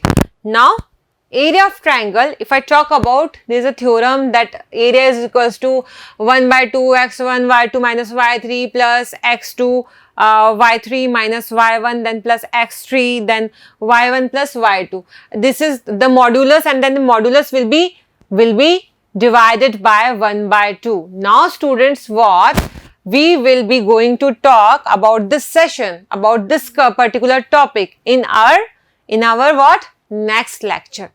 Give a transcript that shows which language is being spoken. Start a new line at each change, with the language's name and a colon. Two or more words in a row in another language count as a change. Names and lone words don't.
English: Now, area of triangle, if I talk about, there is a theorem that area is equals to 1 by 2 x1 y2 minus y3 plus x2 y3 minus y1 then plus x3 then y1 plus y2. This is the modulus, and then the modulus will be divided by 1 by 2. Now students, what we will be going to talk about this session, about this particular topic in our what? Next lecture.